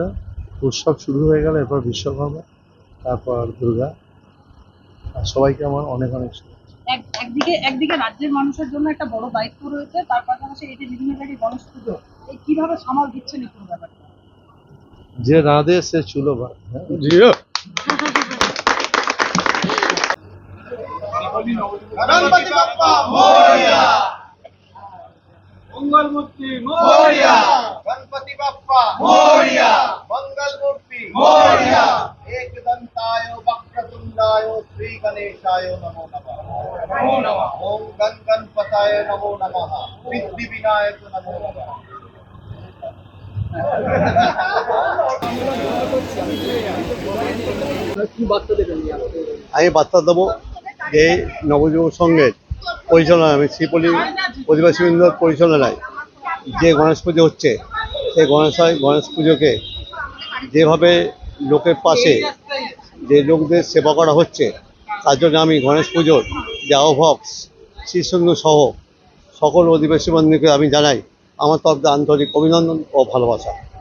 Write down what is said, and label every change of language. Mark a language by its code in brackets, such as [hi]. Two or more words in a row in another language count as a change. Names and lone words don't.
[bn] উৎসব শুরু হয়ে গেল, এরপর বিশ্বকর্মা, তারপর দুর্গা। আর সবাইকে আমার অনেক অনেক শুভেচ্ছা। একদিকে রাজ্যের মানুষের জন্য একটা বড় দায়িত্ব রয়েছে, তার পাশাপাশি এই যে বিভিন্ন জায়গায় গণেশ পুজো, এই কিভাবে সামাল দিচ্ছেন এই পুরো ব্যাপারটা? যে রাঁধে সে চুলো ভাত। [mr] गणपति बप्पा मोरया, मंगल मूर्ति मोरया, गणपति बप्पा मोरया, मंगल मूर्ति मोरया, [sa] एक दंताय वक्रतुंडाय श्री गणेशाय नमो नमः। नमो नमः। ओम गण गणपताय नमो नमः। सिद्धि विनायक नमो नमः। [bn] আমি বার্তা দেবো যে নবযুব সংঘের পরিচালনায়, আমি শ্রীপল্লী অধিবাসী বৃন্দর পরিচালনায় যে গণেশ পুজো হচ্ছে, সেই গণেশ পুজোকে যেভাবে লোকের পাশে যে লোকদের সেবা করা হচ্ছে, তার জন্য আমি গণেশ পুজোর যে আহ্বায়ক শীর্ষেন্দু সহ সকল অধিবাসী বন্ধুকে আমি জানাই আমার তরফ থেকে আন্তরিক অভিনন্দন ও ভালোবাসা।